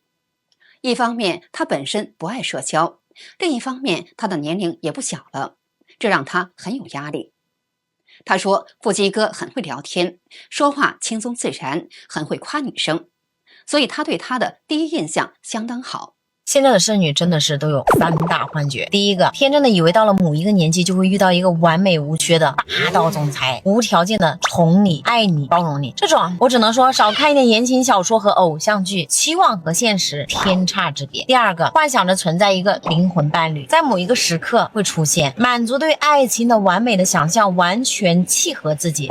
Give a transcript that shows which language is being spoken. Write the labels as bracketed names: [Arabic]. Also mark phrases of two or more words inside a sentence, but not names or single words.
[Chinese] 一方面他本身不愛社交，另一方面他的年齡也不小了，這讓他很有壓力。他說富基哥很會聊天，說話輕鬆自然，很會誇女生，所以他對他的第一印象相當好。现在的剩女真的是都有3大幻觉。第一個，天真的以為到了某一個年紀就會遇到一個完美無缺的霸道總裁，無條件的寵你、愛你、包容你。這種我只能說少看一點言情小說和偶像劇，期望和現實天差之別。第二個，幻想着存在一個靈魂伴侶，在某一個時刻會出現，滿足對愛情的完美的想象，完全契合自己。